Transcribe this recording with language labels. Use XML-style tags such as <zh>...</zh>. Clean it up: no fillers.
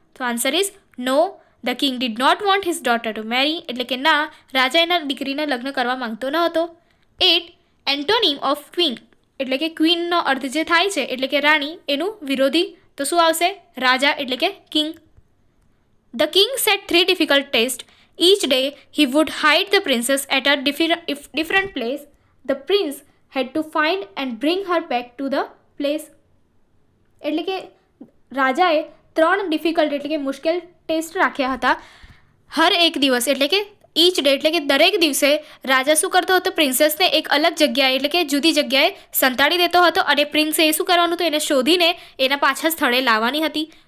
<en>તો answer is no the king did not want his daughter to marry</en> <gu>એટલે કે ના રાજા એના દીકરીને લગ્ન કરવા માંગતો ન હતો. 8,</gu> <en>antonym of queen</en> <gu>એટલે કે ક્વીનનો અર્થ જે થાય છે એટલે કે રાણી એનું વિરોધી તો શું આવશે? રાજા એટલે કે</gu> <en>King. The king set 3 difficult test. Each day he would hide the princess at a different place. The prince had to find and bring her back to the place.</en> <gu>એટલે કે રાજાએ 3 ડિફિકલ્ટ એટલે કે મુશ્કેલ ટેસ્ટ રાખ્યા હતા હર એક દિવસ એટલે કે ઈચ ડે એટલે કે દરેક દિવસે રાજા શું કરતો હતો પ્રિન્સેસને એક અલગ જગ્યાએ એટલે કે જુદી જગ્યાએ સંતાડી દેતો હતો અને પ્રિન્સે એ શું કરવાનું હતું એને શોધીને એના પાછા સ્થળે લાવવાની હતી.</gu>